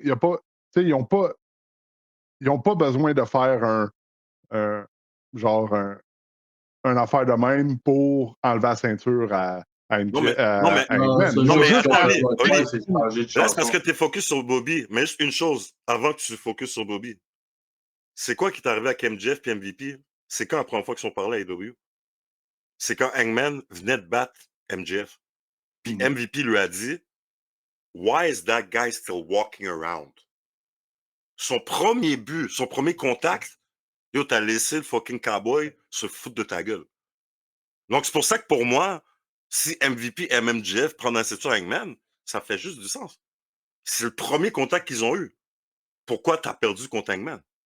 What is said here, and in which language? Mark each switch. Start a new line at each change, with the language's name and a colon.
French: Il a pas, ils n'ont pas besoin de faire genre un affaire de même pour enlever la ceinture à Hangman. Là, c'est parce que tu es focus sur Bobby. Mais juste une chose, avant que tu focuses sur Bobby, c'est quoi qui t'est arrivé avec MJF et MVP? C'est quand la première fois qu'ils sont parlé à AEW? C'est quand Hangman venait de battre MJF.
English: Puis MVP lui a dit Why is that guy still walking around?
French: Son premier but, son premier contact, yo, t'as laissé le fucking cowboy se foutre de ta gueule. Donc, c'est pour ça que pour moi, si MVP et MJF prennent la ceinture Hangman, ça fait juste du sens. C'est le premier contact qu'ils ont eu. Pourquoi t'as perdu contre Hangman?